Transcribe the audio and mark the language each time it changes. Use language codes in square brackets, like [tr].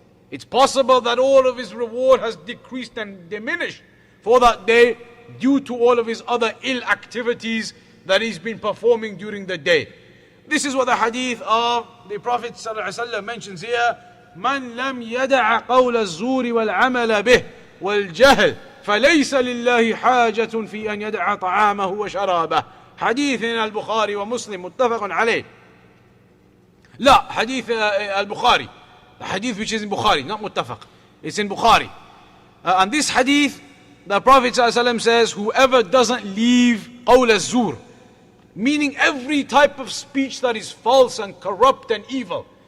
[en] It's possible that all of his reward has decreased and diminished for that day due to all of his other ill activities that he's been performing during the day. This is what the hadith of the Prophet ﷺ mentions here: [ar] "Man lam yada'a qawla az-zuri wal-amala bih wal-jahl فليس لله حاجة في أن يدع طعامه وشرابه." حديث البخاري ومسلم متفق عليه. [en] لا, hadith al-Bukhari. The hadith which is in Bukhari, not muttafaq. It's in Bukhari. And this hadith, the Prophet ﷺ says, whoever doesn't leave qawl az-zur, meaning every type of speech that is false and corrupt and evil,